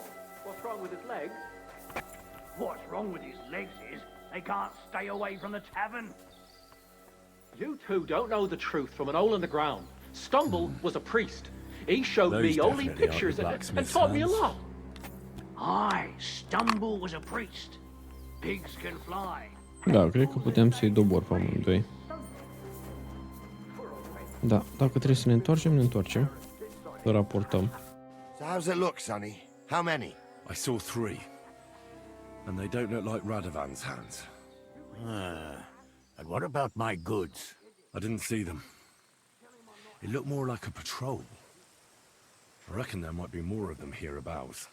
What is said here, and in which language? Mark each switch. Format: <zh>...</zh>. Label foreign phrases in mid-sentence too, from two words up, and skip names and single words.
<en>What's wrong with his legs? What's wrong with his legs is they can't stay away from the tavern. You two don't know the truth from an hole in the ground. Stumble was a priest. He showed Those me only definitely pictures aren't the and blacksmith's taught me a hands. lot. Aye, Stumble was a priest. Pigs can fly.</en> <ro>Da, cred că putem să-i dobor pe amândoi. Da, dacă trebuie să ne întoarcem, ne întoarcem. Să raportăm.</ro> <en>So how's it look, Sonny? How many? I saw 3. And they don't look like Radovan's hands. And what about my goods? I didn't see them. It looked more like a patrol. I reckon there might be more of them hereabouts.</en>